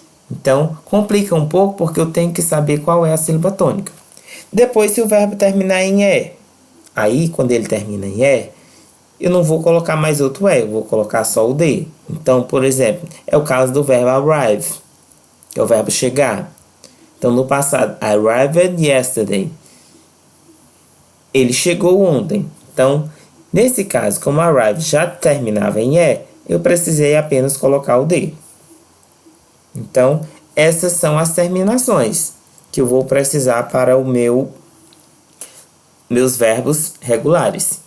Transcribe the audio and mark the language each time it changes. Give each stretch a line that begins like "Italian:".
Portuguese: Então, complica um pouco porque eu tenho que saber qual é a sílaba tônica. Depois, se o verbo terminar em E, aí, quando ele termina em E, eu não vou colocar mais outro E, eu vou colocar só o D. Então, por exemplo, é o caso do verbo arrive, que é o verbo chegar. Então, no passado,
English: I arrived yesterday.
Portuguese: Ele chegou ontem. Então, nesse caso, como arrive já terminava em E, eu precisei apenas colocar o D. Então, essas são as terminações que eu vou precisar para meus verbos regulares.